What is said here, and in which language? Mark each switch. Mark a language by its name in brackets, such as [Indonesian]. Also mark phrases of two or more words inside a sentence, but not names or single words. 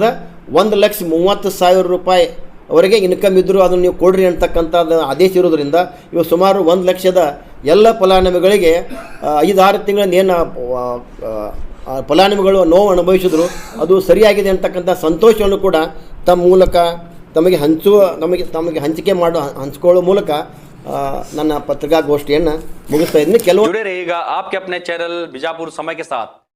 [Kannada] 1,30,000 ರೂಪಾಯಿ ಅವರಿಗೆ ಇನ್ಕಮ್ ಇದ್ದರೂ ಅದನ್ನು ನೀವು ಕೊಡ್ರಿ ಅಂತಕ್ಕಂಥದ್ದು ಆದೇಶ ಇರೋದ್ರಿಂದ ಇವು ಸುಮಾರು 1 ಲಕ್ಷದ ಎಲ್ಲ ಫಲಾನುಭವಿಗಳಿಗೆ 5-6 ತಿಂಗಳಿಂದ ಏನು ಫಲಾನುಭವಿಗಳು ನೋವು ಅನುಭವಿಸಿದ್ರು ಅದು ಸರಿಯಾಗಿದೆ ಅಂತಕ್ಕಂಥ ಸಂತೋಷವನ್ನು ಕೂಡ ತಮ್ಮ ಮೂಲಕ ತಮಗೆ ಹಂಚಿಕೊಳ್ಳುವ ಮೂಲಕ ನನ್ನ ಪತ್ರಿಕಾಗೋಷ್ಠಿಯನ್ನು ಮುಗಿಸ್ತಾ ಇದ್ದೀನಿ. [Hindi] जुड़े रहिएगा आपके अपने चैनल बीजापुर समय के साथ।